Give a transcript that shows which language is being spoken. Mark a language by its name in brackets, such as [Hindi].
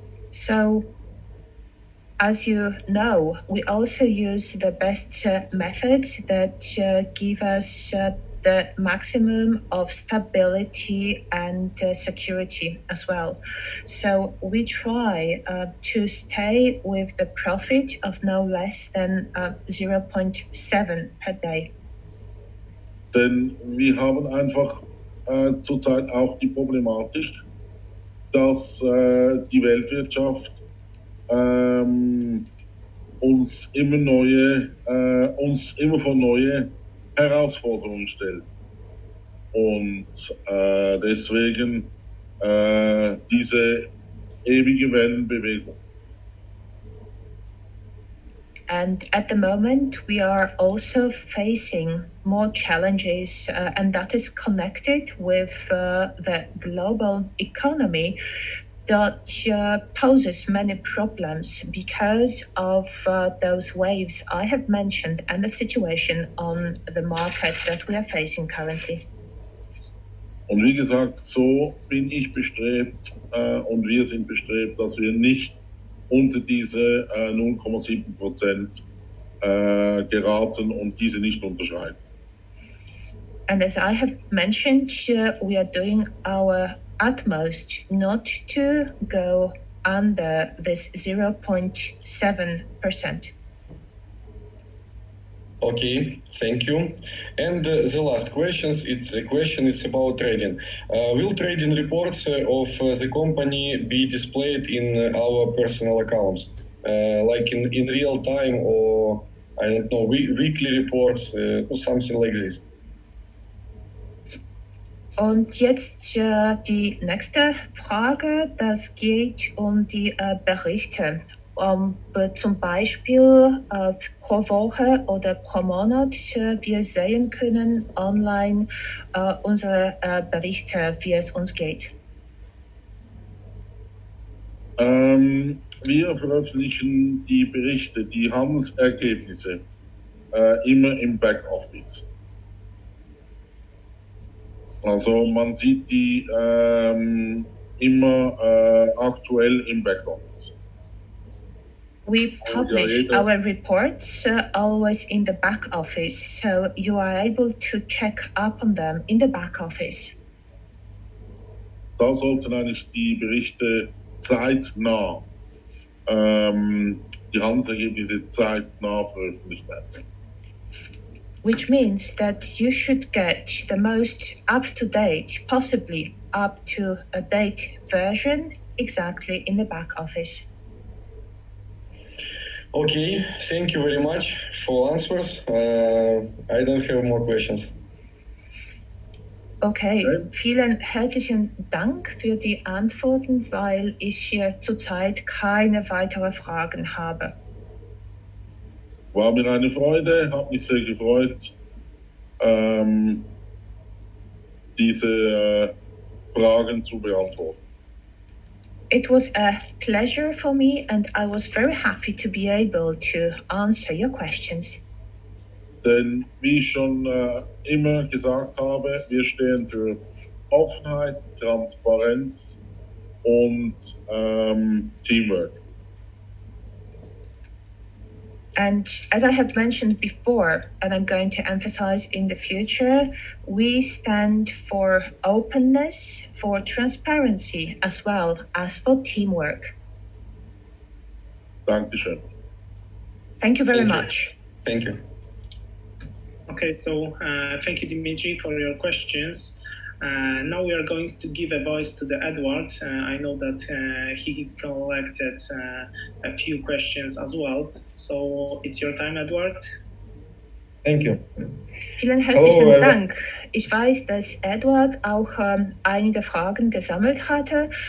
[English] So, as you know, we also use the best methods that give us the maximum of stability and security as well. So we try to stay with the profit of no less than 0.7 per day. [German] Denn wir haben einfach zurzeit auch die Problematik, dass die Weltwirtschaft uns immer vor neue Herausforderungen stellt. Und deswegen diese ewige Wellenbewegung. [English] And at the moment, we are also facing more challenges, and that is connected with the global economy that poses many problems because of those waves I have mentioned and the situation on the market that we are facing currently. [German] Und wie gesagt, so bin ich bestrebt und wir sind bestrebt, dass wir nicht unter diese 0,7% geraten und diese nicht unterschreiten. [English] And as I have mentioned, we are doing our utmost not to go under this 0.7%. Okay, thank you. And the last question is about trading. Will trading reports of the company be displayed in our personal accounts, like in real time, or I don't know, weekly reports or something like this? [German] Und jetzt die nächste Frage, das geht um die Berichte. Zum Beispiel pro Woche oder pro Monat wir sehen können online unsere Berichte, wie es uns geht. Wir veröffentlichen die Berichte, die Handelsergebnisse immer im Backoffice. Also man sieht die immer aktuell im Backoffice. [English] We publish our reports always in the back office, so you are able to check up on them in the back office. [German] Da sollten eigentlich die Berichte zeitnah, die Handelsergebnisse zeitnah veröffentlicht werden. [English] Which means that you should get the most up-to-date, possibly up-to-date version exactly in the back office. Okay, thank you very much for answers. I don't have more questions. [German] Okay, vielen herzlichen Dank für die Antworten, weil ich hier zurzeit keine weiteren Fragen habe. War mir eine Freude, hat mich sehr gefreut, diese Fragen zu beantworten. [English] It was a pleasure for me and I was very happy to be able to answer your questions. [German] Denn wie ich schon immer gesagt habe, wir stehen für Offenheit, Transparenz und Teamwork. [English] And as I have mentioned before, and I'm going to emphasize in the future, we stand for openness, for transparency, as well as for teamwork. [German] Dankeschön. [English] Thank you very much. Thank you. Okay, so thank you, Dimitri, for your questions. Now we are going to give a voice to the Edward. I know that he collected a few questions as well. So it's your time, Edward. Thank you. [German] Vielen herzlichen Dank. Ich weiß, dass Edward auch einige Fragen gesammelt hatte.